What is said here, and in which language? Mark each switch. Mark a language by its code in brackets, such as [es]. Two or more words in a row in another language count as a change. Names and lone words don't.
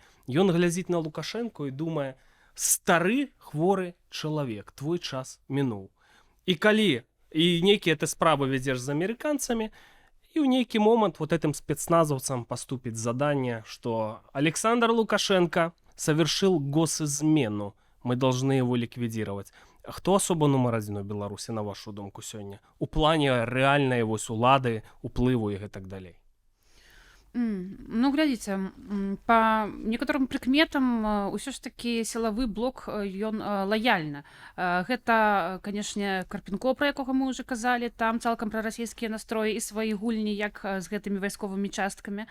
[be] Ён глядзіць на Лукашенко і думае: стары хворы чалавек, твой час мінуў. І калі і нейкія ты справы вядзеш з амерыканцамі, і ў нейкі момант [ru] вот этим [be] спецназаўцам паступіць заданне, што [ru] Александр Лукашенко совершил госизмену, мы должны его ликвидировать. [be] Хто асоба нумар 1 у Беларусі, на вашу думку, сёння? У плане рэальнай вось улады, уплыву і гэтак далей. Ну, глядзіце, па некаторым прыкметам ўсё ж такі сілавы блок ён лаяльны. Гэта, канешне, Карпенко, пра якога мы ўжо казалі, там цалкам прарасійскія настроі і свае гульні, як з гэтымі вайсковымі часткамі.